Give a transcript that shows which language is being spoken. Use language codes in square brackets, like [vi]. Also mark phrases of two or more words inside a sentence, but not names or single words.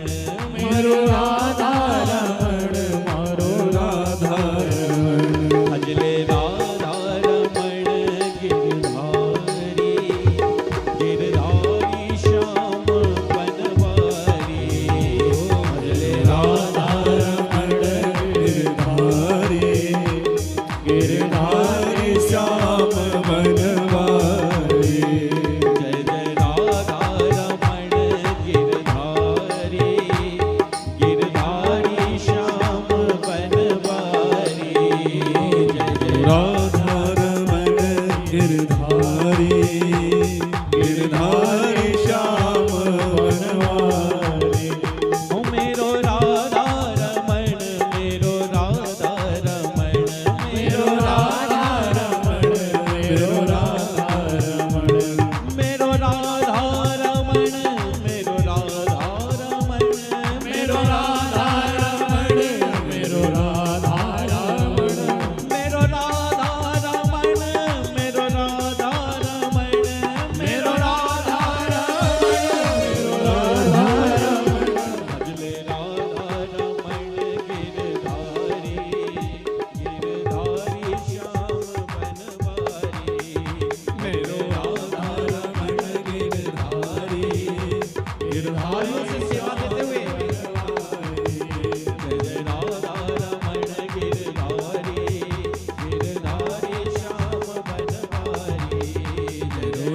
[ne] मेरो राधा रमण मारो राधा रमण। [hi] भजले राधा रमण गिरधारी गिरधारी श्याम बनवारी भजले राधा रमण गिरधारे गिरधारे श्याम बनवारी। जय जय राधा रमण गिरधारी गिरधारी श्याम बनवारी जय जय राधा रमण गिरधारी गिरधारी श्याम बनवारी। [ne] ओ मेरो राधा रमण मेरो राधा रमण मेरो राधा रमण मेरो राधा रमण मेरो राधा रमण मेरो राधा रमण मेरो राधा रमण मेरो राधा रमण मेरो राधा रमण मेरो राधा रमण मेरो राधा रमण मेरो राधा रमण। [hi] भजले राधा रमण गिरधारी गिरधारी श्याम बनवारी [ne] मेरो राधा रमण गिरधारी गिरधारी [hi] से सेवा देते हुए जय जय राधा रमण गिरधारी गिरधारी श्याम बनवारी जय जय